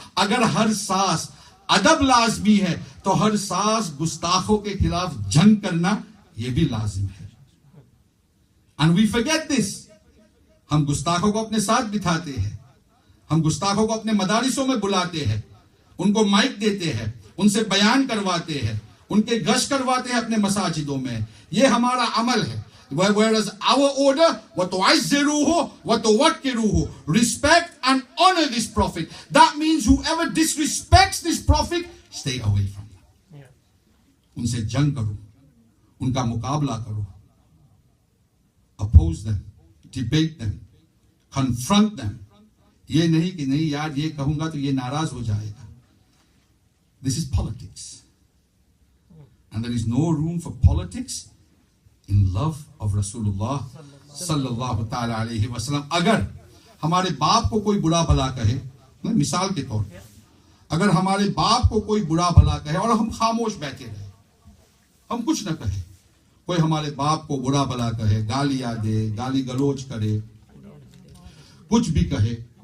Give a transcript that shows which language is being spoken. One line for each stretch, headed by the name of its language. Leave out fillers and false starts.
Urdu: اگر ہر سانس ادب لازمی ہے تو ہر سانس گستاخوں کے خلاف جنگ کرنا یہ بھی لازم ہے.
English: And we forget this.
Urdu: ہم گستاخوں کو اپنے ساتھ بٹھاتے ہیں, ہم گستاخوں کو اپنے مدارسوں میں بلاتے ہیں, ان کو مائک دیتے ہیں, ان سے بیان کرواتے ہیں, ان کے گشت کرواتے ہیں اپنے مساجدوں میں. یہ ہمارا عمل ہے.
English: Whereas our order,
Arabic: وَتُعَزِّرُوهُ وَتُوَقِّرُوهُ,
English: respect and honor this prophet. That means whoever disrespects this prophet, stay away from him.
Urdu: ان سے جنگ کرو, ان کا مقابلہ کرو.
English: Oppose them, debate them, confront them.
Urdu: یہ نہیں کہ نہیں یار یہ کہوں گا تو یہ ناراض ہو جائے گا.
English: This is politics. And there is no room for politics in love of Rasulullah sallallahu ta'ala alayhi wa sallam.
Urdu: اگر ہمارے باپ کو کوئی برا بھلا کہے, مثال کے طور پر اگر ہمارے باپ کو کوئی برا بھلا کہے اور ہم خاموش بیٹھے رہے, ہم کچھ نہ کہیں, کوئی ہمارے باپ کو برا بھلا کہے, گالیاں دے, گالی گلوچ کرے, کچھ بھی کہے,